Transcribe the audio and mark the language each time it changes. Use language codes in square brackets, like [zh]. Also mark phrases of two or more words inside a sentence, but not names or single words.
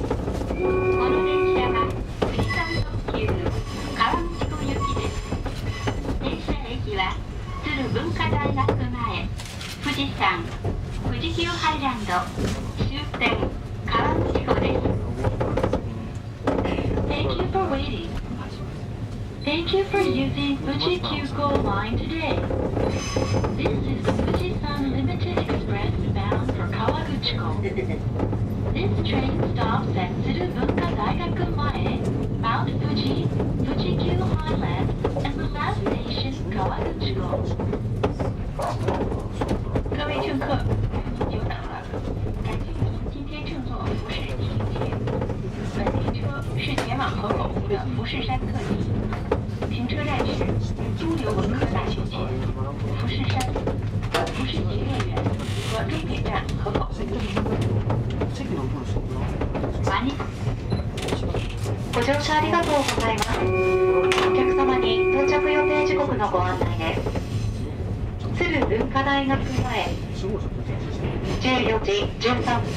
[ja] この電車は富士山特急川口湖行きです。電車駅は鶴文化大学前、富士山、富士急ハイランド、終点川口湖です。 [en] Thank you for waiting. Thank you for using Fuji Q-Go line today. This is the Fuji-san Limited Express bound for Kawaguchiko. This train stops at Tsuru Bunka Daigaku Mae, Mount Fuji, Fuji Q Highland, and the last station Kawaguchiko. [zh] 各位乘客，久等了。今天乘坐富士急行，本列车是前往河口湖的富士山特急。停车站是中流文科大学前、富士山、富士急乐园和终点站河口湖。 [ja] ご乗車ありがとうございます。お客様に到着予定時刻のご案内です。鶴文化大学前、14時13分。